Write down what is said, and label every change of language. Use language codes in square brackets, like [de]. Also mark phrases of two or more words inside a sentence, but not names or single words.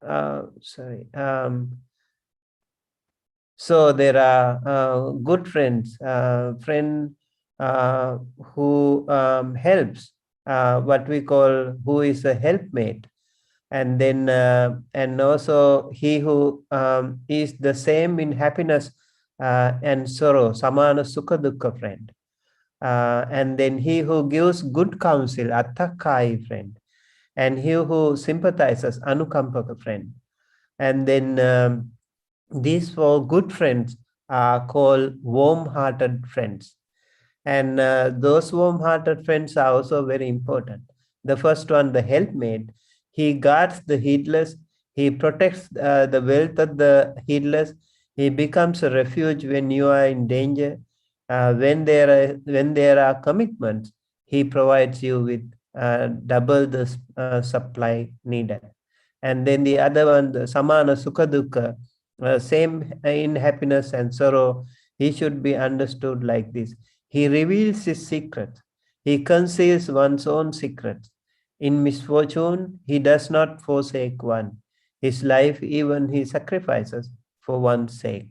[en] So there are good friends, friend who helps, what we call who is a helpmate, and then and also he who is the same in happiness and sorrow, [pi] samana sukha dukkha friend, [en] and then he who gives good counsel, attakai friend, and he who sympathizes, anukampaka friend. And then these 4 good friends are called warm-hearted friends. And those warm-hearted friends are also very important. The first one, the helpmate, he guards the heedless, he protects the wealth of the heedless, he becomes a refuge when you are in danger. When there are commitments, he provides you with double the supply needed. And then the other one, the [pi] samana sukha dukkha, [en] same in happiness and sorrow, he should be understood like this. He reveals his secrets. He conceals one's own secrets. In misfortune, he does not forsake one. His life, even he sacrifices for one's sake.